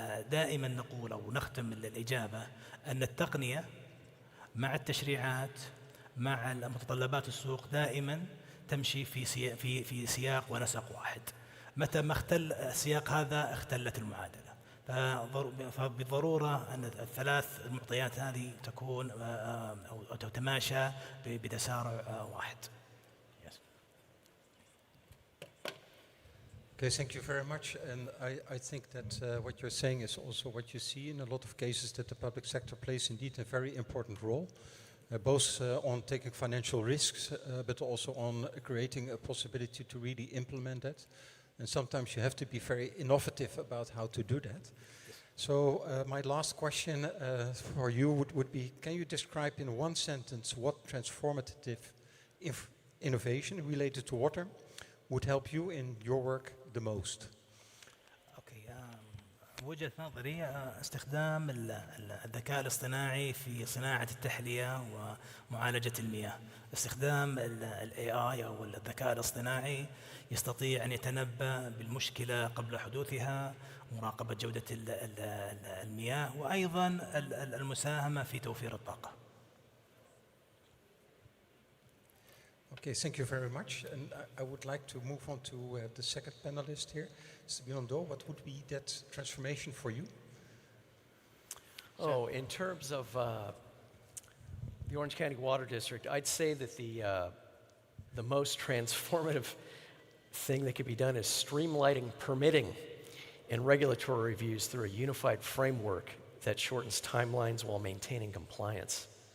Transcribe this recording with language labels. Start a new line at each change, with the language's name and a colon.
Arabic: دائما نقول أو نختم الإجابة أن التقنية مع التشريعات مع متطلبات السوق دائما تمشي في سياق ونسق واحد. متى ما اختل السياق هذا اختلت المعادلة. فبالضرورة أن الثلاث المعطيات هذه تكون أو تتماشى بتسارع واحد.
English: Okay, thank you very much. And I think that what you're saying is also what you see in a lot of cases, that the public sector plays indeed a very important role, both on taking financial risks, but also on creating a possibility to really implement that. And sometimes you have to be very innovative about how to do that. So my last question for you would be, can you describe in one sentence what transformative innovation related to water would help you in your work the most?
Arabic: اوكي وجهة نظري استخدام الذكاء الاصطناعي في صناعة التحلية ومعالجة المياه. استخدام الاي اي او الذكاء الاصطناعي يستطيع ان يتنبأ بالمشكلة قبل حدوثها، مراقبة جودة المياه، وايضا المساهمة في توفير الطاقة.
English: Okay, thank you very much. And I would like to move on to the second panelist here, Mr. Bilodeau. What would be that transformation for you? Oh, in terms of the Orange County Water District, I'd say that the most transformative thing that could be done is streamlining permitting and regulatory reviews through a unified framework that shortens timelines while maintaining compliance.